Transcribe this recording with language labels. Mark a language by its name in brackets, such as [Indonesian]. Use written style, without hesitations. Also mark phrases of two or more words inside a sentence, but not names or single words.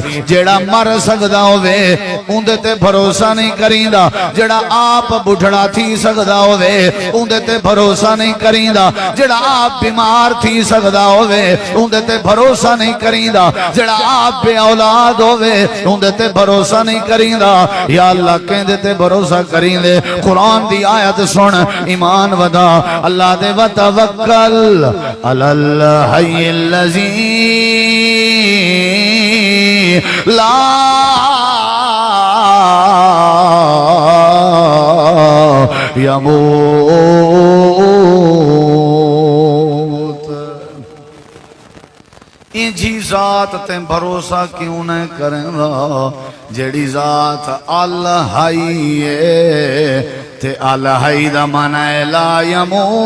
[Saraiki] جیڑا مر سکدا ہوئے اوندے تے بھروسہ نہیں کریں دا جیڑا آپ بڑھڑا تھی سکدا ہوئے اوندے تے بھروسہ نہیں کریں دا جیڑا آپ بیمار تھی سکدا ہوئے اوندے تے بھروسہ نہیں کریں دا جڑا آپ بے اولاد ہوئے اوندے تے بھروسہ نہیں کریں دا یا اللہ کہندے تے بھروسہ کریں دے قرآن دی آیت سن ایمان ودا اللہ دے [Arabic] وَتَوَكَّلْ عَلَى الْحَيِّ الَّذِي لَا يَمُوتُ [Saraiki] انجھی ذات تے بھروسہ کیوں نہ کریں گا جیڑی ذات الحی ہے تے الحی دا معنی [Arabic] لا یموت